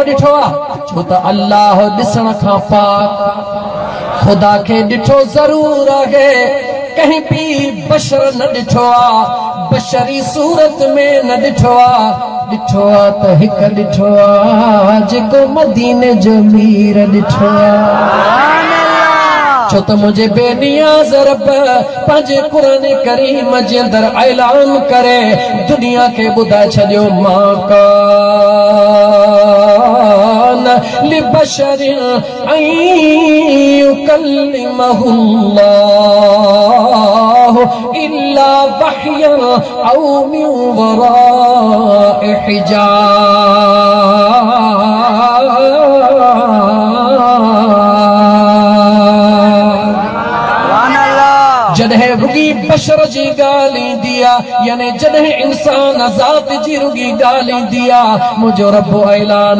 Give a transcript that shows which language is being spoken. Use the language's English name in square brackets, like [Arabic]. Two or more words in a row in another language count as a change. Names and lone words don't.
[Sindhi] ॾिठो आहे छो त अल्लाह ॾिसण खां पाक खुदा के ॾिठो ज़रूर आहे कहीं भी बशर न ॾिठो आहे बशरी सूरत में न ॾिठो आहे ॾिठो आहे त हिकु ॾिठो आहे जेको मदीने जो मीर ॾिठो आहे छो त मुझे बेनियाज़ रब पंहिंजे क़ुरान करीम जे अंदरि ऐलान करे दुनिया के ॿुधाए छॾियो मां [Arabic] كان لبشر أن يكلمه الله إلا وحيا أو من وراء [Sindhi] हिजाब जॾहिं रुगी बशर जी ॻाल्हि ईंदी आहे यानी जॾहिं इंसान ज़ात जी रुगी ॻाल्हि ईंदी आहे मुंहिंजो रब ऐलान